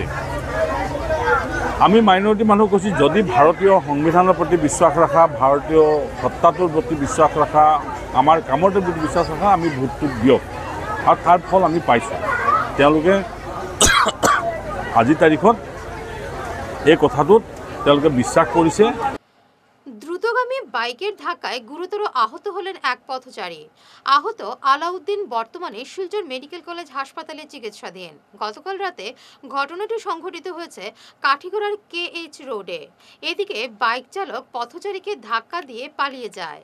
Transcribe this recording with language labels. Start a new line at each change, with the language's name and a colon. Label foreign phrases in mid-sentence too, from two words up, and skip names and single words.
Assamese: আমি মাইনৰিটি মানুহ কৈছোঁ, যদি ভাৰতীয় সংবিধানৰ প্ৰতি বিশ্বাস ৰখা, ভাৰতীয় সত্তাটোৰ প্ৰতি বিশ্বাস ৰখা, আমাৰ কামৰ প্ৰতি বিশ্বাস ৰখা, আমি ভোটটো দিয়ক আৰু তাৰ ফল আমি পাইছোঁ। তেওঁলোকে আজিৰ তাৰিখত এই কথাটোত তেওঁলোকে বিশ্বাস কৰিছে।
Bangla: দ্রুতগামী বাইকের ধাক্কায় গুরুতর আহত হলেন এক পথচারী। আহত আলাউদ্দিন বর্তমানে শিলচর মেডিকেল কলেজ হাসপাতালে চিকিৎসাধীন। গতকাল রাতে ঘটনাটি সংঘটিত হয়েছে কাঠিগড়ার KH রোডে। এদিকে বাইক চালক পথচারীকে ধাক্কা দিয়ে পালিয়ে যায়।